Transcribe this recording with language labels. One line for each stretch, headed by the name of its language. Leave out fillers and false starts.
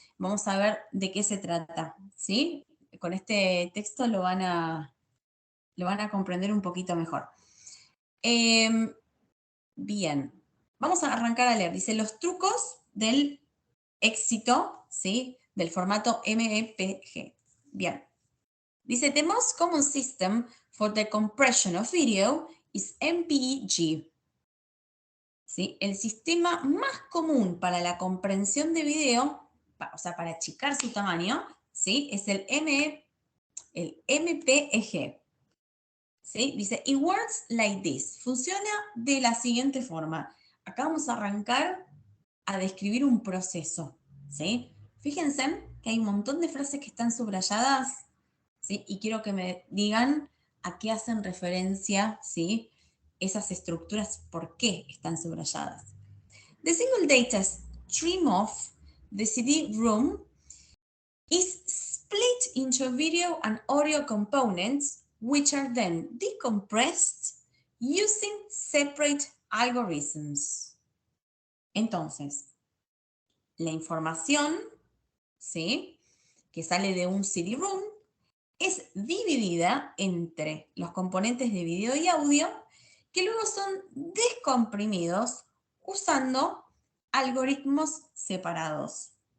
Spanish: Vamos a ver de qué se trata, ¿sí? Con este texto lo van a comprender un poquito mejor. Bien, vamos a arrancar a leer. Dice, los trucos del éxito, ¿sí? Del formato MEPG. Bien. Dice,
English: the most common system for the compression of video is MPEG.
Spanish: ¿Sí? El sistema más común para la comprensión de video, o sea, para achicar su tamaño, ¿sí? Es el MPEG. ¿Sí? Dice,
English: it works like this.
Spanish: Funciona de la siguiente forma. Acá vamos a arrancar a describir un proceso, ¿sí? Fíjense que hay un montón de frases que están subrayadas, ¿sí? Y quiero que me digan a qué hacen referencia, ¿sí? Esas estructuras, ¿por qué están subrayadas?
English: The single data stream of the CD-ROM is split into video and audio components, which are then decompressed using separate algorithms.
Spanish: Entonces, la información, ¿sí? Que sale de un CD-ROM es dividida entre los componentes de video y audio que luego son descomprimidos usando algoritmos separados.